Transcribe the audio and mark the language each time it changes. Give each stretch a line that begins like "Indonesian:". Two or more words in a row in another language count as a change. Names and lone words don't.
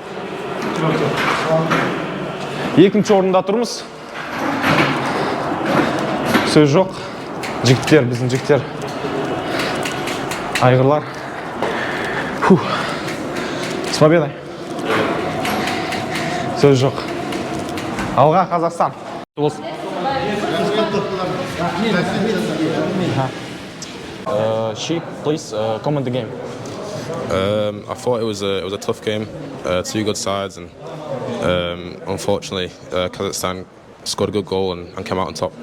Kazakh: Сөз жоқ. Жігіттер, біздің жігіттер. Айғырлар.
Russian: С победой.
Kazakh: Сөз жоқ. Алға Қазақстан.
English: Sheep, please comment the game. I thought it was a tough game, two good sides, and unfortunately Kazakhstan scored a good goal and came out on top.